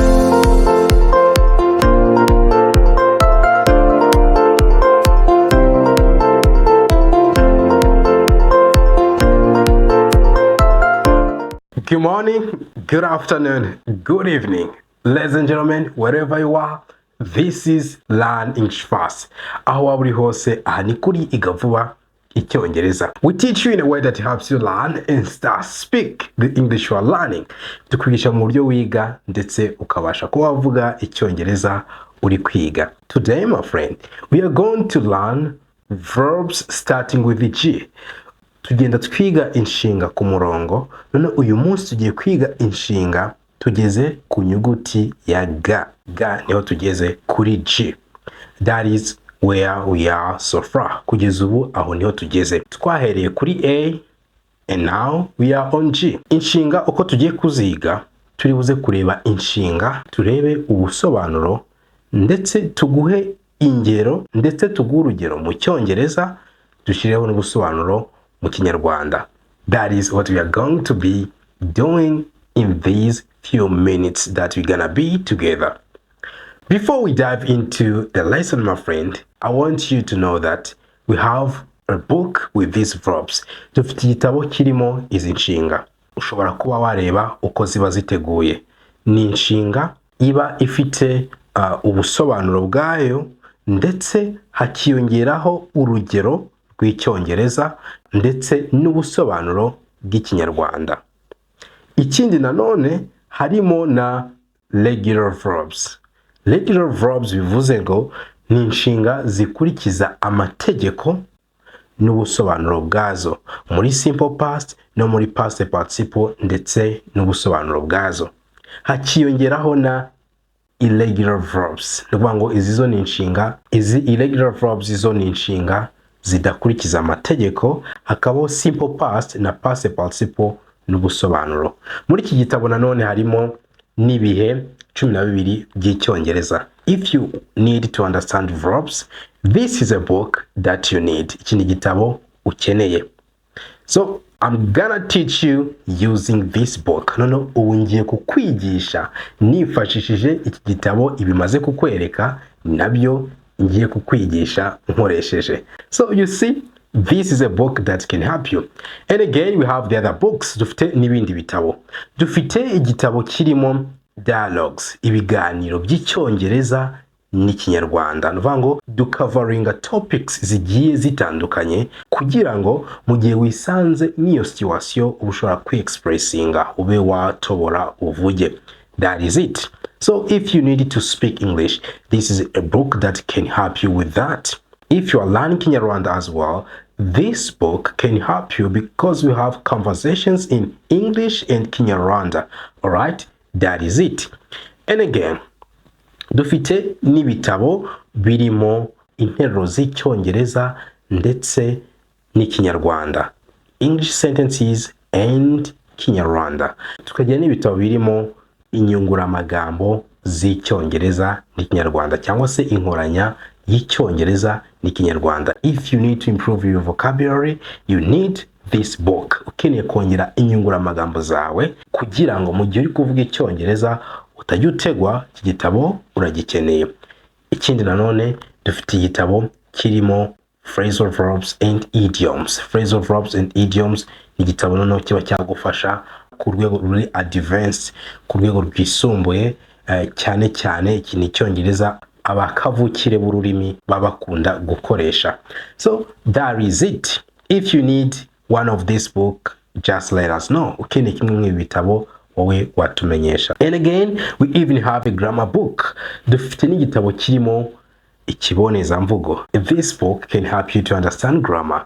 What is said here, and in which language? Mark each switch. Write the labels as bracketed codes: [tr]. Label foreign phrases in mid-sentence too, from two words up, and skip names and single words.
[en] Good morning, good afternoon, good evening, ladies and gentlemen, wherever you are, this is Learn English Fast. [rw] Aho waba uri hose, aha ni kuri Iga Vuba Icyongereza. [en] We teach you in a way that helps you learn and start speak the English you are learning. [rw] Tukwigisha mu buryo wiga ndetse ukabasha kuba wavuga Icyongereza uri kwiga. [en] Today, my friend, we are going to learn verbs starting with the G. [rw] Tugenda twiga inshinga ku murongo, none uyu munsi tugiye kwiga inshinga tugeze ku nyuguti ya ga. Ga niho tugeze kuri G. [en] That is where we are so far. [rw] Kugeza ubu aho niho tugeze. Twahereye kuri [en] A and now we are on G. [rw] Inshinga uko tugiye kuziga, turi buze kureba inshinga, turebe ubusobanuro, ndetse tuguhe ingero, ndetse tuguhe urugero mu Cyongereza, dushireho n'ubusobanuro mu Kinyarwanda. [en] That is what we are going to be doing in these few minutes that we're gonna be together. Before we dive into the lesson, my friend, I want you to know that we have a book with these verbs. [rw] Dufite igitabo kirimo izi nshinga. Ushobora kuba wareba uko ziba ziteguye. Ni inshinga iba ifite ubusobanuro bwayo, ndetse hakiyongeraho urugero rw'Icyongereza ndetse n'ubusobanuro bw'Ikinyarwanda. Ikindi nanone harimo na [en] regular verbs. Regular verbs [rw] bivuze ngo ni inshinga zikurikiza amategeko n'ubusobanuro bwazo muri [en] simple past [rw] no muri [en] past participle [rw] ndetse n'ubusobanuro bwazo. Hakiyongeraho na [en] irregular verbs. [rw] Nukuvuga ngo izi [en] irregular verbs [rw] izo ni inshinga zidakurikiza amategeko, hakabaho [en] simple past [rw] na [en] past participle [rw] n'ubusobanuro. Muri iki gitabo nanone harimo n'ibihe 12 by'Icyongereza. [en] If you need to understand verbs, this is a book that you need. [rw] Iki ni gitabo ukeneye. [en] So I'm gonna teach you using this book. [rw] Nono ubu ngiye kukwigisha nifashishije iki gitabo ibimaze kukwereka, nabyo ngiye kukwigisha nkoresheje. [en] So you see, this is a book that can help you. And again, we have the other books. [rw] Dufite n'ibindi bitabo. Dufite igitabo kirimo dialogues, ibiganiro by'Icyongereza n'Ikinyarwanda. Nuvuga ngo [en] covering topics [rw] zigiye zitandukanye kugira ngo mu gihe wisanze n'iyo situation ushobora kwi-expressinga, ube watobora uvuge. [en] That is it. So if you need to speak English, this is a book that can help you with that. If you are learning Kinyarwanda as well, this book can help you because we have conversations in English and Kinyarwanda. Alright? That is it. And again, [rw] dufite n'ibitabo birimo interuro z'Icyongereza ndetse n'Ikinyarwanda. [en] English sentences and Kinyarwanda. [rw] Tukagira n'ibitabo birimo inyunguramagambo z'Icyongereza n'Ikinyarwanda, cyangwa se inkoranya y'Icyongereza n'Ikinyarwanda. [en] If you need to improve your vocabulary, you need this book. [rw] Ukeneye kongera inyunguramagambo zawe kugira ngo mu gihe uri kuvuga Icyongereza utajya utegwa, iki gitabo uragikeneye. Ikindi nanone dufite igitabo kirimo [en] phrasal verbs and idioms. Phrasal verbs and idioms [rw] ni igitabo noneho kiba cyagufasha ku rwego ruri advanced, ku rwego rwisumbuye, cyane cyane iki ni Icyongereza abakavukire b'ururimi babakunda gukoresha. [en] So that is it. If you need one of this book, just let us know. [rw] Ukeneye kimwe mu bitabo wowe watumenyesha. [en] And again, we even have a grammar book. [rw] Dufite n'igitabo kirimo ikibonezamvugo. [en] This book can help you to understand grammar.